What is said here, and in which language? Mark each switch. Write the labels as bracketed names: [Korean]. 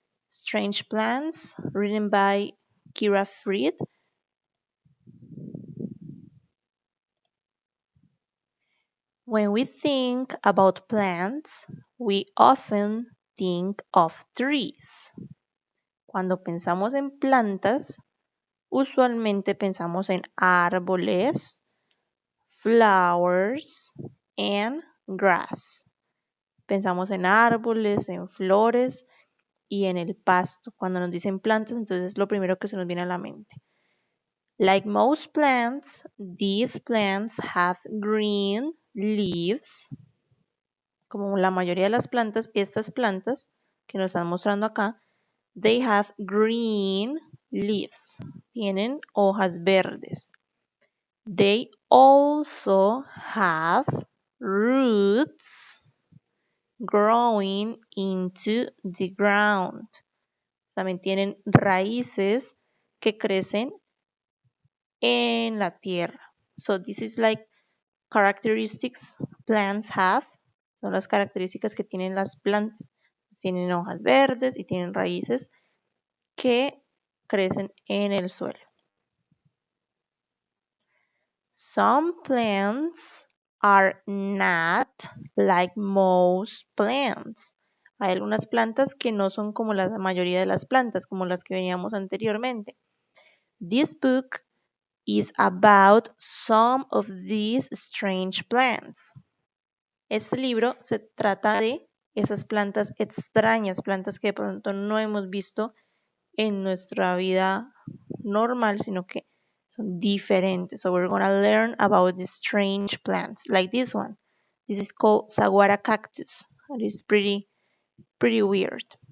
[English] Strange Plants, written by Kira Fried. When we think about plants, we often think of trees. [Spanish] Cuando pensamos en plantas, usualmente pensamos en árboles, flowers, and grass. Pensamos en árboles, en flores y en el pasto. Cuando nos dicen plantas, entonces es lo primero que se nos viene a la mente. [English] Like most plants, these plants have green leaves. [Spanish] Como la mayoría de las plantas, estas plantas que nos están mostrando acá, they have green leaves. Tienen hojas verdes. [English] They also have roots growing into the ground. [Spanish] También tienen raíces que crecen en la tierra. [English] So this is like characteristics plants have. [Spanish] Son las características que tienen las plantas. Tienen hojas verdes y tienen raíces que crecen en el suelo. [English] Some plants are not like most plants. [Spanish] Hay algunas plantas que no son como la mayoría de las plantas, como las que veníamos anteriormente. [English] This book is about some of these strange plants. [Spanish] Este libro se trata de esas plantas extrañas, plantas que de pronto no hemos visto en nuestra vida normal, sino que son diferentes. [English] So we're going to learn about these strange plants, like this one. This is called saguara cactus. It is pretty weird.